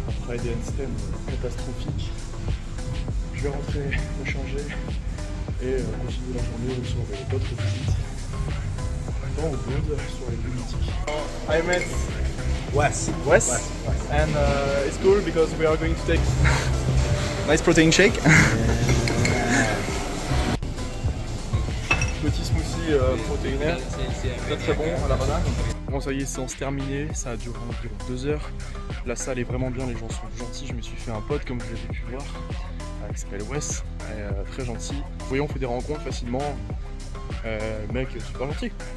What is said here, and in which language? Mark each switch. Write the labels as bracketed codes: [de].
[fr] Des handstands catastrophiques. Je vais rentrer, me changer et continuer la journée sur d'autres visites dans le monde sur les plus mythiques. [en] I met Wes, and it's cool because we are going to take nice protein shake. [fr] Petit smoothie protéinaire, très bon à la banane. Bon ça y est, séance terminée, ça a duré environ 2 heures. La salle est vraiment bien, les gens sont gentils, je me suis fait un pote comme vous avez pu voir, qui s'appelle Wes, très gentil. Vous voyez, on fait des rencontres facilement, mec super gentil.